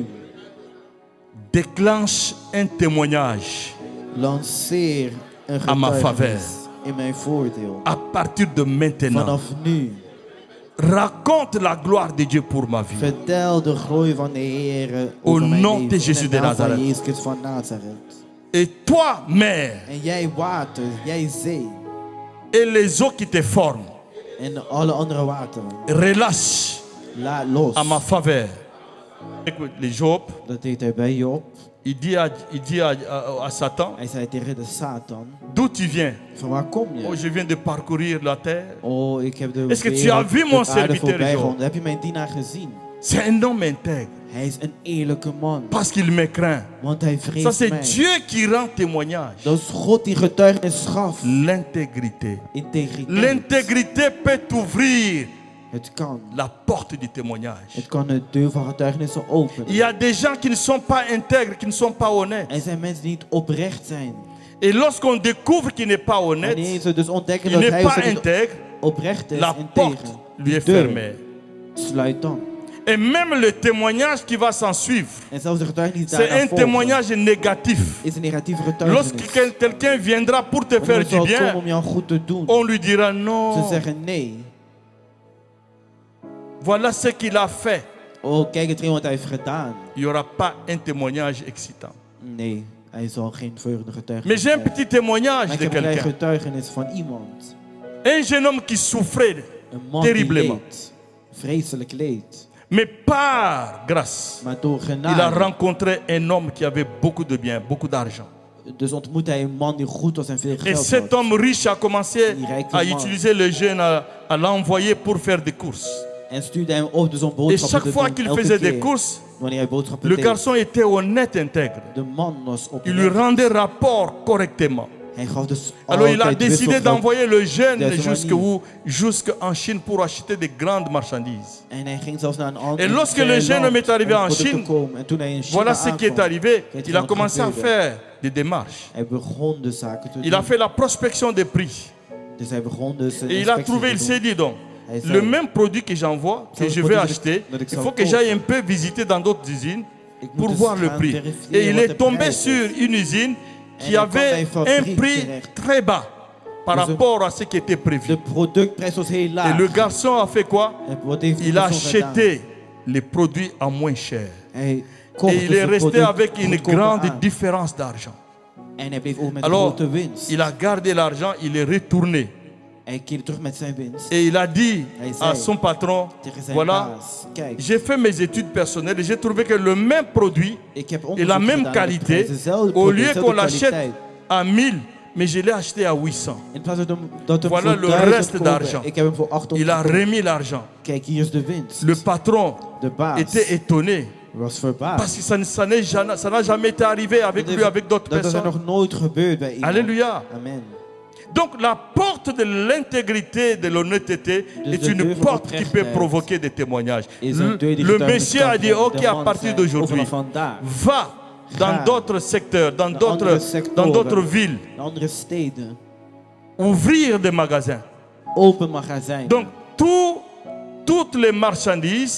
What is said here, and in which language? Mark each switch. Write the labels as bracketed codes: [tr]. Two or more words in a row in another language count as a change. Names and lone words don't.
[fr] déclenche un témoignage. [nl] lanceer een [fr] À ma [nl] getuigenis in mijn voordeel. [fr] À partir de maintenant, [nl] Vanaf nu [fr] raconte la gloire de Dieu pour ma vie. [nl] vertel de glorie van de Heer [fr] Au [nl] over mijn [fr] nom de [nl] leven. [fr] Jésus [nl] In [fr] de [nl] de naam van [fr] Nazareth. [nl] Jezus Christus van Nazareth. [fr] Et toi, mer, [nl] En jij water, jij zee [fr] et les eaux qui te forment, [nl] en alle andere wateren, [fr] relâche [nl] laat los. [fr] à ma faveur. Écoute, les Job, [nl] Dat deed hij bij Job. [fr] il dit à Satan, [nl] Hij zei tegen de Satan, [fr] d'où tu viens? [nl] van waar kom [fr] Oh, [nl] je? [fr] je viens de parcourir la terre. [nl] Oh, ik heb de [fr] Est-ce que tu [nl] wereld, [fr] as vu mon [nl] de aarde [fr] serviteur [nl] voorbij [fr] Job? [nl] gegaan. Heb je mijn dienaar gezien? [fr] C'est un homme intègre [nl] Hij is een eerlijke man, [fr] parce qu'il me craint. [nl] want hij [fr] Ça, [nl] vreest [fr] c'est [nl] mij. [fr] Dieu qui rend témoignage. [nl] Dat is God die getuigenis gaf. [fr] L'intégrité. [nl] Integriteit. [fr] L'intégrité peut ouvrir [nl] Het kan. [fr] la porte du témoignage. [nl] Het kan de deur van getuigenissen [fr] Il [nl] openen. [fr] y a des gens qui ne sont pas intègres, qui ne sont pas honnêtes. [nl] Er zijn mensen die niet oprecht zijn. [fr] Et lorsqu'on découvre qu'il n'est pas honnête, [nl] Wanneer ze dus ontdekken [fr] il [nl] dat [fr] n'est [nl] hij of [fr] pas [nl] zij niet [fr] intègre, [nl] oprecht is, [fr] la [nl] integer, [fr] porte lui est [nl] deur [fr] fermée. [nl] sluit dan. [fr] Et même le témoignage qui va s'en suivre, [nl] En zelfs de getuigenis [fr] c'est [nl] daarna [fr] un [nl] volgen, [fr] témoignage négatif. [nl] is een negatief [fr] Lorsque [nl] getuigenis. [fr] quelqu'un viendra pour te faire [nl] Wanneer [fr] du [nl] zal komen [fr] bien, [nl] om jou goed te doen, [fr] on lui dira [nl] ze [fr] non, [nl] zeggen nee. [fr] voilà ce qu'il a fait. [nl] Oh, kijk hetgeen wat hij heeft gedaan. [fr] Il n'y aura pas un témoignage excitant. [nl] Nee, hij zal geen vreugde getuigenis [fr] Mais j'ai un [nl] krijgen. [fr] petit témoignage [nl] Maar ik [fr] de [nl] heb een klein [fr] quelqu'un. [nl] getuigenis van iemand. [fr] Un jeune homme qui souffrait, [nl] Een man die [fr] Terriblement. [nl] leed. Vreselijk leed. [fr] mais par grâce, [nl] Maar door [fr] il a [nl] genade. [fr] rencontré un homme qui avait beaucoup de biens, beaucoup d'argent. [nl] Dus ontmoette hij een man die goed was en veel [fr] Et [nl] geld [fr] cet [nl] had. [fr] homme riche a commencé à [nl] Directement. [fr] utiliser le jeune, à l'envoyer pour faire des courses. [nl] En stuurde hem op dus om [fr] Et [nl] boodschappen [fr] chaque [nl] te [fr] fois [nl] doen. [fr] qu'il [nl] Elke [fr] faisait des [nl] keer [fr] courses, [nl] wanneer hij boodschappen [fr] le [nl] deed. [fr] garçon était honnête, intègre. [nl] De man was [fr] Il lui [nl] oprecht. [fr] rendait rapport correctement. [nl] Hij gaf dus [fr] Alors il a [nl] altijd [fr] décidé [nl] wisselgeld. [fr] d'envoyer le jeune [nl] Deze [fr] jusqu'en Chine pour acheter des grandes marchandises. [nl] En hij ging zelfs naar een ander [fr] Et lorsque le jeune homme est arrivé en Chine, [nl] en toen hij in China [fr] Voilà ce qui est [nl] aankwam, [fr] arrivé. [nl] kijk [fr] Il a [nl] wat [fr] commencé à [nl] gebeurde. [fr] faire des démarches. [nl] Hij begon de zaken te [fr] Il a [nl] doen. [fr] fait la prospection des prix. [nl] Dus hij begon dus een [fr] Et il a [nl] inspectie [fr] trouvé, [nl] te [fr] il [nl] doen. [fr] s'est dit donc, [nl] Hij zei, [fr] le même produit que j'envoie, que [nl] Zelfs [fr] je produit vais [nl] dat ik- [fr] acheter, [nl] dat ik [fr] il [nl] zou [fr] faut que [nl] kopen. [fr] j'aille un peu visiter dans d'autres usines [nl] Ik moet [fr] pour [nl] dus [fr] voir le [nl] gaan [fr] prix. [nl] verifiëren [fr] Et il [nl] wat [fr] est [nl] de [fr] tombé [nl] prijs [fr] sur [nl] is. [fr] une usine qui [nl] hij kwam bij [fr] avait [nl] een [fr] un [nl] fabriek [fr] prix [nl] terecht. [fr] très bas par [nl] Dus een- [fr] rapport à ce qui était prévu. [nl] De productprijs was heel [fr] Et [nl] laag. [fr] le garçon a fait quoi? [nl] En wat heeft [fr] Il [nl] de [fr] a [nl] persoon gedaan? [fr] acheté les produits à moins cher. [nl] Hij kocht [fr] Et il [nl] dus [fr] est [nl] een [fr] resté [nl] product [fr] avec une [nl] goedkoper [fr] grande [nl] aan. [fr] différence d'argent. [nl] En hij bleef ook met [fr] Alors, [nl] grote winst. [fr] il a gardé l'argent, il est retourné. [nl] Hij keerde terug met zijn winst. [fr] Et il a dit [nl] Hij [fr] à [nl] zei [fr] son patron, [nl] tegen zijn [fr] voilà, [nl] baas, kijk, [fr] j'ai fait mes études personnelles et j'ai trouvé que le même produit [nl] ik heb [fr] et [nl] onderzoek [fr] la même [nl] gedaan naar de [fr] qualité, [nl] prijzen, dezelfde [fr] au [nl] product, [fr] lieu [nl] dezelfde [fr] qu'on l'achète [nl] kwaliteit. [fr] à 1000, mais je l'ai acheté à 800. [nl] In plaats dat we hem [fr] Voilà [nl] voor [fr] le [nl] 1000 [fr] reste [nl] kopen, [fr] d'argent. [nl] ik heb hem voor 800 [fr] Il a [nl] gekocht. [fr] remis l'argent. [nl] Kijk, hier is de winst. [fr] Le patron [nl] De baas [fr] était étonné [nl] was verbaasd. [fr] parce que ça n'a jamais été arrivé avec lui, avec d'autres [nl] Dat is er [fr] personnes. [nl] nog nooit gebeurd bij iemand. [fr] Alléluia. [nl] Amen. [fr] Donc la porte de l'intégrité, de l'honnêteté [nl] Dus [fr] est [nl] de [fr] une [nl] deur van [fr] porte qui peut [nl] oprechtheid [fr] provoquer des témoignages. [nl] is een deur die [fr] Le [nl] getuigenis [fr] Messie [nl] kan [fr] a dit, [nl] brengen. [fr] ok, [nl] De [fr] à [nl] man [fr] partir [nl] zei, [fr] d'aujourd'hui, [nl] vanaf vandaag, [fr] va dans [nl] Ga [fr] d'autres secteurs, dans [nl] naar andere [fr] d'autres [nl] sectoren, [fr] villes, [nl] naar andere steden, [fr] ouvrir des magasins. [nl] open magazijn. [fr] Donc toutes les marchandises,